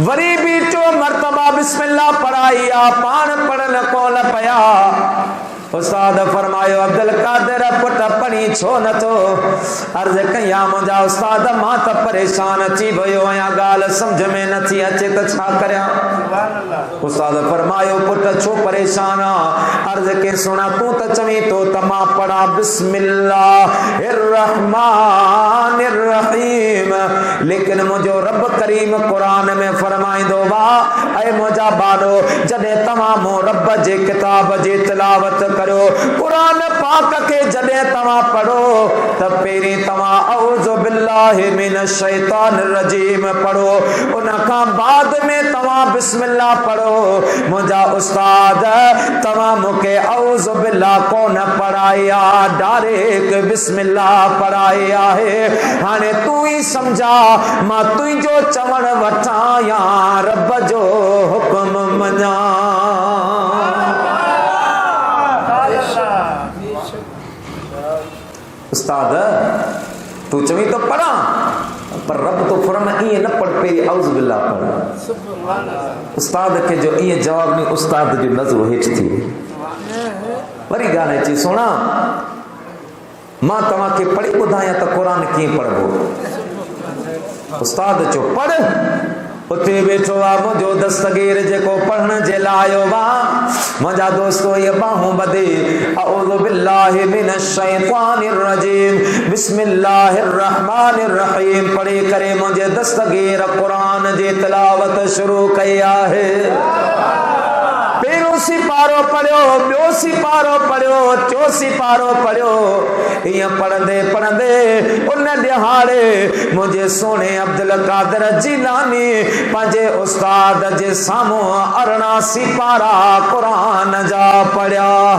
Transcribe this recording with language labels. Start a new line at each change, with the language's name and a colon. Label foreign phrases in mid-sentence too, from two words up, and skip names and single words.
Sindhi: वरी भी चो मर्तबा बिस्मिल्लाह पढ़ाया, पान पढ़न कोन पया। उस्ताद फरमायो अब्दुल कादिर पुट पढ़ी छो नथो? अर्ज कया मुंहिंजा उस्ताद मां त परेशान थी वियो आहियां, ॻाल्हि सम्झ में नथी अचे त छा करियां। उस्ताद फरमायो पुट छो परेशान आ? अर्ज के सुना तूं त चवी तो त मां पढ़ा
Arabic: بسم الله الرحمن الرحيم,
Sindhi: लेकिन मुंहिंजो रब करीम क़ुरान में फरमाईंदो वा ऐ मुंहिंजा बारो जॾहिं तव्हां मूं रब जे किताब जी तिलावत करो, कुरान पाक के जॾहिं तव्हां पढ़ो त पहिरीं तव्हां
Arabic: أعوذ بالله من الشيطان الرجيم
Sindhi: पढ़ो, उन खां बाद में तव्हां बिस्मिल्लाह पढ़ो। मुंहिंजा उस्ताद तव्हां मूंखे
Arabic: أعوذ بالله
Sindhi: कोन पढ़ाया, डायरेक्ट बिस्मिल्लाह पढ़ाई आहे। हाणे तूं ई सम्झा मां तुंहिंजो चवण वठां या रब जो हुक्म मञा। उस्ताद तू चवी तो पढ़ा, पर रब तो फरमाए इए न पढ़, पहिरीं
Arabic: أعوذ بالله
Sindhi: पढ़। उस्ताद के जो इए जवाब नहीं, उस्ताद जो नज़रो हेठ थी वरी ॻाल्हि अची सुणा मां तव्हांखे पढ़ी ॿुधायां त क़ुरान कीअं पढ़बो। उस्ताद चो पढ़, उते बैठो आ मुझो दस्तगीर जेको पढ़न जे लाइ आयो वा। मुंहिंजा दोस्तो ये बाहूं बदे
Arabic: أعوذ بالله من الشيطان الرجيم بسم الله الرحمن الرحيم
Sindhi: पढ़ी करे मुझे दस्तगीर क़ुरान जी तिलावत शुरू कई आहे। पहिरों सिपारो पढ़ियो, ॿियो सिपारो पढ़ियो, चो सिपारो पढ़ियो। ईअं पढ़ंदे पढ़ंदे उन ॾिहाड़े मुंहिंजे सोने अब्दुल कादिर जीलानी पंहिंजे उस्ताद जे साम्हूं 18 सिपारा क़ुरान जा पढ़िया।